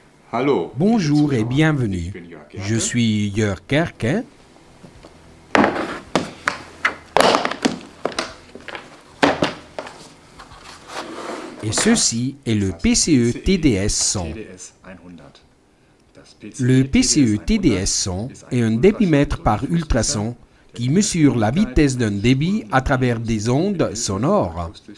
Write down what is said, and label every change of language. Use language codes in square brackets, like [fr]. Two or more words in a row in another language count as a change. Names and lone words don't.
[de] Hallo, [fr] Bonjour et [de] liebe Zuschauer. [fr] bienvenue. [de] Ich bin Jörg Gerke. [fr] Je suis Jörg Gerke. Et ceci est le PCE TDS 100. [de] TDS 100. Das [fr] Le PCE PCE TDS 100 est un débitmètre par ultrason qui mesure la vitesse d'un débit à travers des ondes sonores.